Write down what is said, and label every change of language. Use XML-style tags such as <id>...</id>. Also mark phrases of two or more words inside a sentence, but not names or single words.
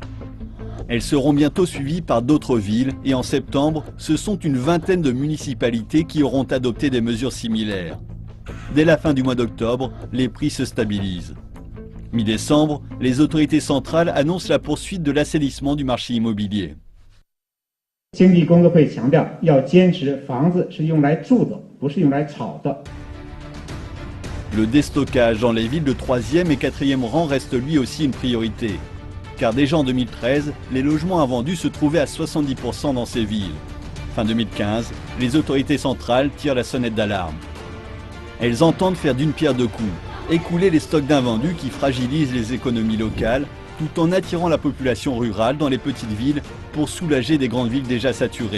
<fr>Elles seront bientôt suivies par d'autres villes et en septembre, ce sont une vingtaine de municipalités qui auront adopté des mesures similaires. Dès la fin du mois d'octobre, les prix se stabilisent. Mi-décembre, les autorités centrales annoncent la poursuite de l'assainissement du marché immobilier.</fr> <zh>经济工作会强调，要坚持房子是用来住的，不是用来炒的。</zh> <fr>Le déstockage dans les villes de 3e et 4e rang reste lui aussi une priorité. Car déjà en 2013, les logements invendus se trouvaient à 70% dans ces villes. Fin 2015, les autorités centrales tirent la sonnette d'alarme. Elles entendent faire d'une pierre deux coups, écouler les stocks d'invendus qui fragilisent les économies locales, tout en attirant la population rurale dans les petites villes pour soulager des grandes villes déjà saturées.</fr>